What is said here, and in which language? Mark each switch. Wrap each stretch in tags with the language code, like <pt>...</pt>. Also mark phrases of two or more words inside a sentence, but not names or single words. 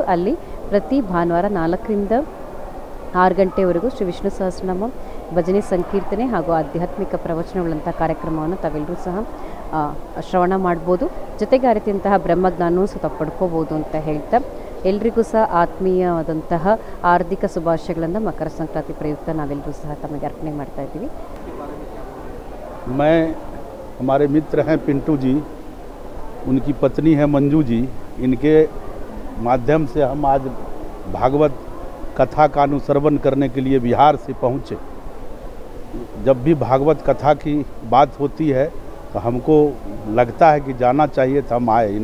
<kn>ಅಲ್ಲಿ ಪ್ರತಿ ಭಾನುವಾರ 4ರಿಂದ 6 ಗಂಟೆವರೆಗೂ ಶ್ರೀ ವಿಷ್ಣು ಸಹಸ್ರನಾಮ, ಭಜನೆ, ಸಂಕೀರ್ತನೆ ಹಾಗೂ ಆಧ್ಯಾತ್ಮಿಕ ಪ್ರವಚನಗಳಂಥ ಕಾರ್ಯಕ್ರಮವನ್ನು ತಾವೆಲ್ಲರೂ ಸಹ ಶ್ರವಣ ಮಾಡ್ಬೋದು. ಜೊತೆಗೆ ಆ ರೀತಿಯಂತಹ ಬ್ರಹ್ಮಜ್ಞಾನವೂ ಸಹ ಪಡ್ಕೋಬೋದು ಅಂತ ಹೇಳ್ತಾ ಎಲ್ರಿಗೂ ಸಹ ಆತ್ಮೀಯವಾದಂತಹ ಆರ್ಥಿಕ ಶುಭಾಶಯಗಳನ್ನು ಮಕರ ಸಂಕ್ರಾಂತಿ ಪ್ರಯುಕ್ತ ನಾವೆಲ್ಲರೂ ಸಹ ತಮಗೆ ಅರ್ಪಣೆ ಮಾಡ್ತಾ ಇದ್ದೀವಿ.</kn> <hi>हमारे मित्र हैं पिंटू जी, उनकी पत्नी है मंजू जी. इनके माध्यम से हम आज भागवत कथा का अनुश्रवण करने के लिए बिहार से पहुँचे. जब भी भागवत कथा की बात होती है तो हमको लगता है कि जाना चाहिए, तो हम आए.</hi>